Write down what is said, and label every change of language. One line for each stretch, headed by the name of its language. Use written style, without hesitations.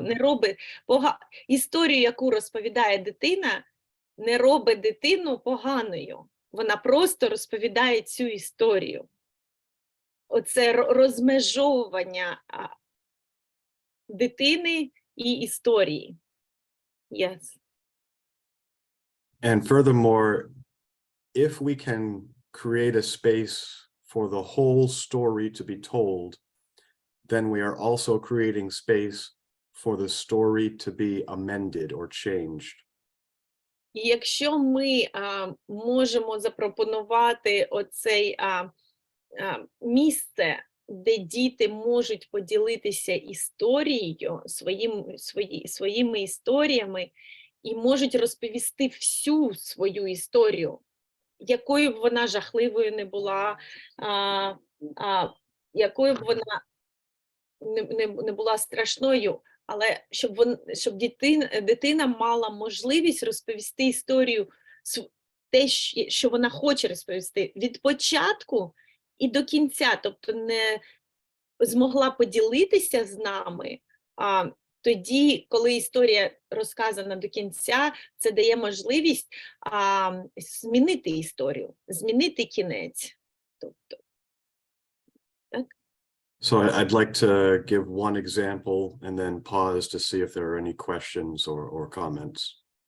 Ukrainian: Не робить історію, яку розповідає дитина, не робить дитину поганою. Вона просто розповідає цю історію. Оце розмежовування дитини і історії.
English: Yes. And furthermore, if we can create a space for the whole story to be told, then we are also creating space for the story to be amended or changed.
Ukrainian: І якщо ми можемо запропонувати оцей місце, де діти можуть поділитися історією, своїми історіями, і можуть розповісти всю свою історію, якою б вона жахливою не була, якою б вона не була страшною, але щоб дитина мала можливість розповісти історію, те, що вона хоче розповісти, від початку і до кінця, тобто не змогла поділитися з нами, тоді, коли історія розказана до кінця, це дає можливість змінити історію, змінити кінець. Тобто, так?
English: So I'd like to give one example and then pause to see if there are any questions or comments.